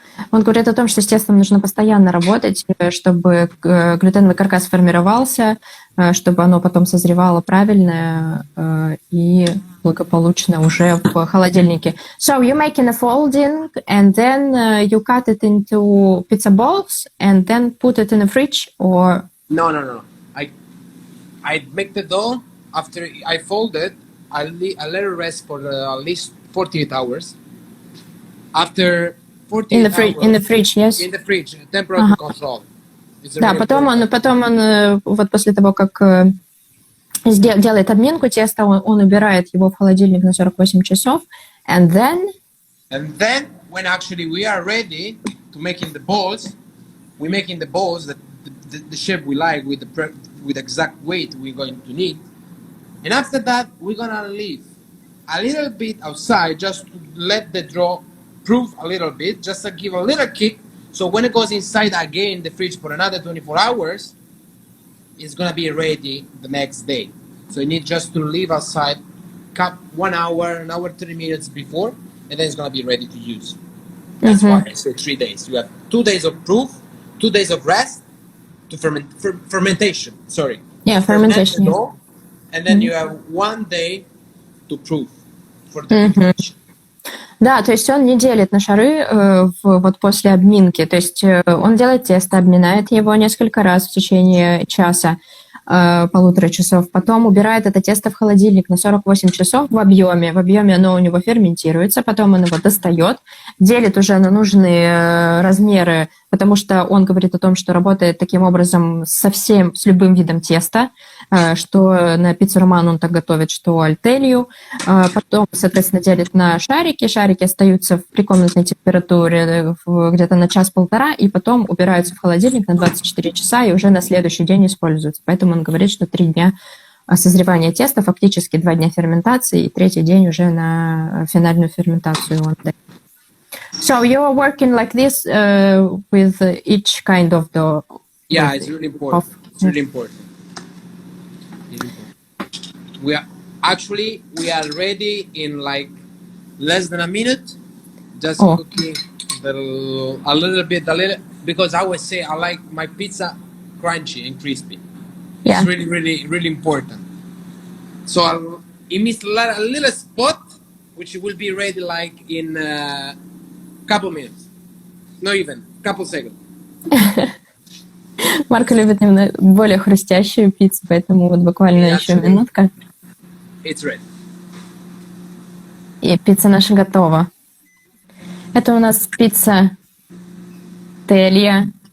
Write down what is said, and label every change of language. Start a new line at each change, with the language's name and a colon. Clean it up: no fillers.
Russian: Он говорит о том, что с тестом нужно постоянно работать, чтобы глютеновый каркас формировался, чтобы оно потом созревало правильно и благополучно уже в холодильнике.
English: So you're making a folding, and then you cut it into pizza balls, and then put it in the fridge, or? No. I make the dough. After I fold it, I let it rest for at least 48 hours. After 48 hours, in the fridge, yes? In the fridge, temperature control.
Russian: Да, потом он вот после того, как делает обминку теста, он убирает его в холодильник на 48 часов,
English: and then when actually we are ready to making the balls, we're making the balls that the shape we like with the exact weight we're going to need, and after that we're gonna leave a little bit outside just to let the dough proof a little bit, just to give a little kick. So when it goes inside again the fridge for another 24 hours, it's gonna be ready the next day. So you need just to leave outside, cut 1 hour, an hour 30 minutes before, and then it's gonna be ready to use. That's why I say 3 days. You have 2 days of proof, 2 days of rest to fermentation. Sorry. Yeah, fermentation. Dough, and then you have 1 day to proof. for the preparation.
Russian: Да, то есть он не делит на шары вот после обминки. То есть он делает тесто, обминает его несколько раз в течение часа, полутора часов. Потом убирает это тесто в холодильник на 48 часов в объеме. В объеме оно у него ферментируется, потом он его достает, делит уже на нужные размеры, потому что он говорит о том, что работает таким образом с любым видом теста, что на пиццу романо он так готовит, что альтелью. Потом, соответственно, делит на шарики. Шарики остаются в прикомнатной температуре где-то на час-полтора, и потом убираются в холодильник на 24 часа и уже на следующий день используются. Поэтому он говорит, что 3 дня созревания теста, фактически 2 дня ферментации, и 3-й день уже на финальную ферментацию он дает.
English: So you're working like this with each kind of the... Yeah, it's really important. It's really important. We are ready in like less than a minute. Just cooking a little bit, because I always say I like my pizza crunchy and crispy. Yeah. It's really, really, really important. So it means a little spot, which will be ready like in a couple minutes. Not even, couple seconds.
Russian: Марко любит именно более хрустящую пиццу, поэтому вот буквально еще минутка.
English: It's ready.
Russian: И пицца наша готова. Это у нас пицца teglia.